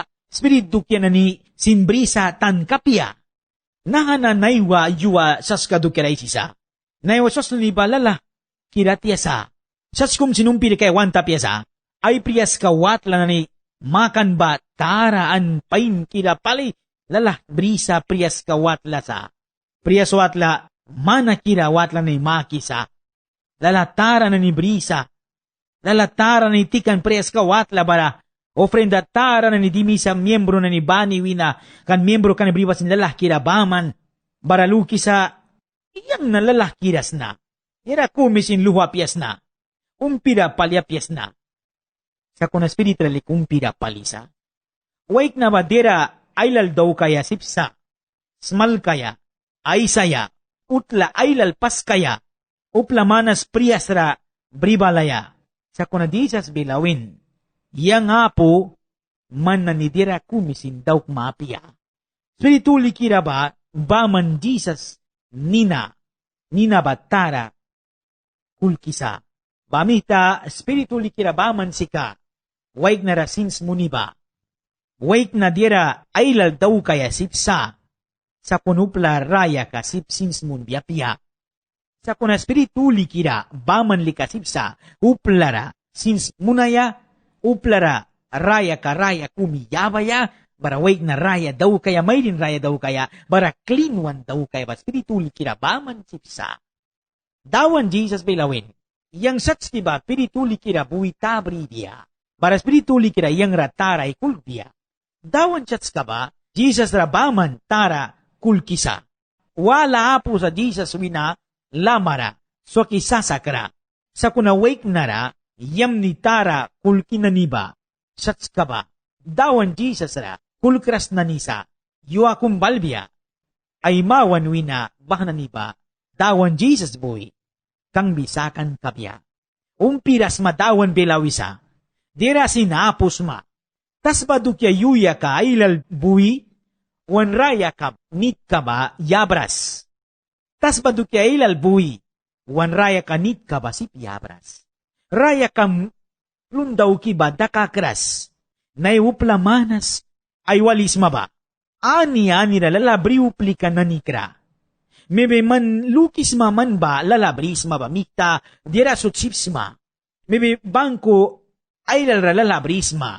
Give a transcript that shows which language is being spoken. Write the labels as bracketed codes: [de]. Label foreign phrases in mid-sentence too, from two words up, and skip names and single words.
[miq] Spirit dukya na ni sinbrisa tan kapia. Nahana naiwa yuwa saskadu kira isisa. Naiwa sas nalibalala kira tiyasa. Saskum sinumpiri kay wanta piyasa. Ay priyas kawat lang ni makan ba taraan pain kira pali. Lala brisa priyas kawat lasa. Priyas watla mana kira watla ni makisa. Lala tara na ni brisa. Lala tara ni tikan priyas kawat la bara. Ofrenda tara na ni dimisa miyembro na ni bani wina. Kan miyembro ka ni briwas ni lalah kira baman. Baraluki sa iyang nalalah kiras na. Ira kumisin luhapyas na. Umpira palyapyas na. Sa kuna spiritually kumpira palisa. Wait na ba dira aylal daw kaya sipsa. Smal kaya. Ay saya. Utla aylal pas kaya. Upla manas priyasra bribalaya. Sa kuna disas bilawin. Yang nga po man nanidira kumisin daw kumapia. Spiritually kira ba baman Jesus nina batara kulkisa. Bamita spiritually kira baman sika. Waig na rasins muniba. Waig na dira aylal daw kaya sipsa. Sa kunupla raya ka sipsins mun biapia. Sa kuna spiritually kira baman lika sipsa. Uplara sins munaya. Uplara raya ka raya kumiyabaya. Bara waig na raya daw kaya, may din raya daw kaya, bara [en] clean one [miq] daw kaya, ba spiritually kira baman sipsa. Dawan Jesus bilawin, yang sats diba, spiritually kira buwita bridia, bara spiritually kira yang ratara ikulbia. Dawan sats ka ba, Jesus rabaman tara kulkisa. Wala po sa Jesus wina lamara, so kisasakra. Sa kuna waig nara, yam ni tara kulkinaniba, sats ka ba, dawan Jesus ra, kulkras na nisa, yuwa kumbalbia, ay mawan wina, bahna niba, dawan Jesus boy, kang bisakan kabya. Umpiras madawan belawisa, dira sinapos ma, tas badukya yuya ka aylal buwi, wan raya ka, nit ka ba, yabras. Tas badukya aylal buwi, wan raya ka nit ka ba sip yabras. Raya kam lundaw kiba dakakras, naiupla manas, ay walis maba. Ani lalabri uplika nanikra. Mebe man lukis man ba lalabris maba mikta dira sutsipsma. Mebe bangko ay lalabris ma.